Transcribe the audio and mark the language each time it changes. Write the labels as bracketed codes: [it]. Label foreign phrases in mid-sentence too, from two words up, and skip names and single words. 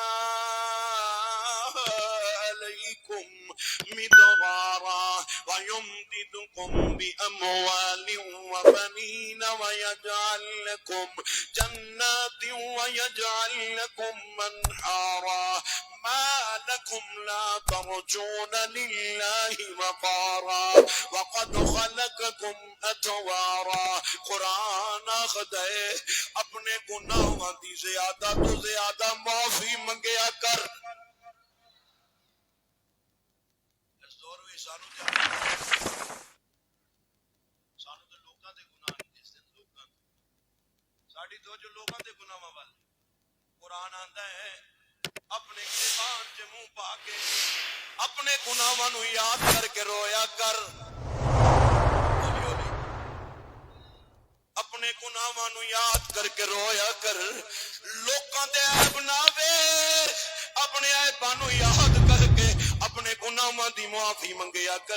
[ar] عَلَيْكُمْ مِدْرَارًا وَيُمْدِدْكُمْ بِأَمْوَالٍ وَبَنِينَ وَيَجْعَلْ لَكُمْ جَنَّاتٍ وَيَجْعَلْ لَكُمْ أَنْهَارًا ما لكم لا ترجون لله وقارا وقد خلقكم أطوارا۔ [pa] قرآن آخدا ہے اپنے گناہاں دی زیادہ تو زیادہ معافی منگیا کر۔ سانو تے لوکاں دے گناہ نہیں دسدے، لوکاں ساڈی توجہ لوکاں دے گناہاں وال۔ قرآن آندا ہے اپنے زبان چ منہ پا کے اپنے گناہاں نو یاد کر کے رویا کر، اپنے گناہاں نو یاد کر کے رویا کر، لوکاں دے عیب نہ ویکھ، اپنے عیباں نو یاد ਗੁਨਾਹਾਂ ਦੀ ਮੁਆਫੀ ਮੰਗਿਆ ਕਰ।